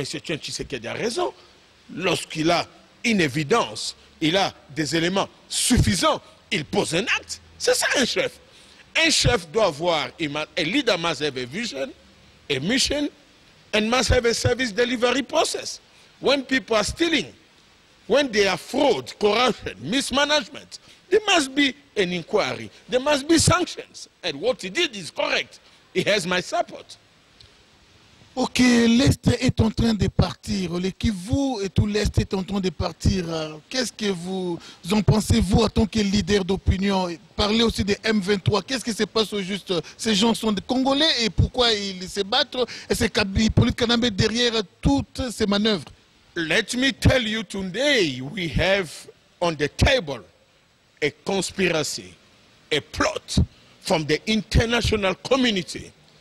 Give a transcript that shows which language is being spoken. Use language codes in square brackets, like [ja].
[fr] Etienne Tshisekedi a raison. Lorsqu'il a une évidence, il a des éléments suffisants, il pose un acte. C'est ça un chef. Un chef doit avoir [en] a leader must have a vision, a mission, and must have a service delivery process. When people are stealing, when they are fraud, corruption, mismanagement, there must be an inquiry. There must be sanctions. And what he did is correct. He has my support. [fr] Ok, l'Est est en train de partir. Le Kivu et tout l'Est est en train de partir. Qu'est-ce que vous en pensez, vous, en tant que leader d'opinion? Parlez aussi des M23. Qu'est-ce qui se passe au juste? Ces gens sont des Congolais et pourquoi ils se battent? Et c'est Hippolyte Kanambe derrière toutes ces manœuvres. [en] Let me tell you today, we have on the table a conspiracy, a plot from the international community.